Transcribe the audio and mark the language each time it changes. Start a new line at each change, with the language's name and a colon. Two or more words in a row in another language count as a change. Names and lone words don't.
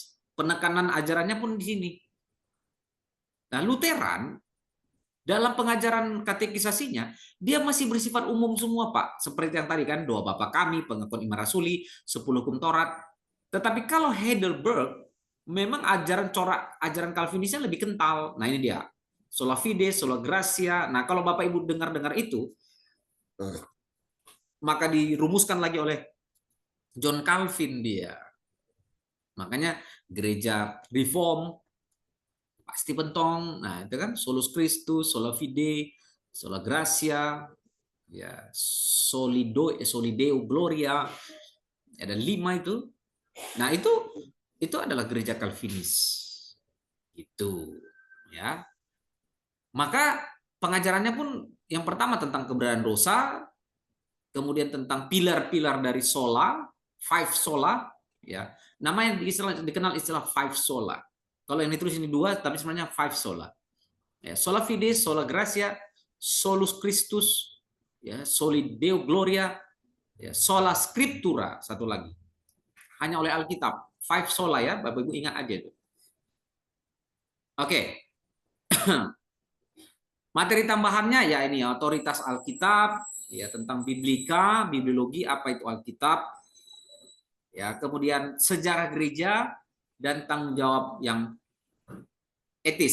Indonesian: Penekanan ajarannya pun di sini. Nah, Lutheran dalam pengajaran katekisasinya dia masih bersifat umum semua, Pak. Seperti yang tadi kan, doa Bapa kami, pengakuan iman rasuli, 10 hukum Taurat. Tetapi kalau Heidelberg memang ajaran Calvinisnya lebih kental. Nah, ini dia.
Latin: Sola fide, sola gratia.
Indonesian: Nah, kalau Bapak Ibu dengar itu, maka dirumuskan lagi oleh John Calvin dia. Makanya gereja Reform pasti pentong. Nah, itu kan
Latin: solus Christus, sola fide, sola gratia,
Indonesian: ya,
Latin: solideo gloria.
Indonesian: Ada 5 itu. Nah, itu adalah gereja Calvinis. Itu, ya. Maka pengajarannya pun yang pertama tentang keberadaan dosa, kemudian tentang pilar-pilar dari sola, 5 sola, ya. Namanya dikenal istilah 5 sola. Kalau yang ditulis ini 2, tapi sebenarnya 5 sola.
Latin: Ya, sola fide, sola gratia, solus Christus, ya, soli Deo gloria, ya, sola scriptura,
Indonesian: satu lagi. Hanya oleh Alkitab. 5 sola ya, Bapak Ibu ingat aja itu. Oke. Materi tambahannya ya ini otoritas Alkitab, ya tentang biblika, bibliologi, apa itu Alkitab. Ya, kemudian sejarah gereja dan tanggung jawab yang etis.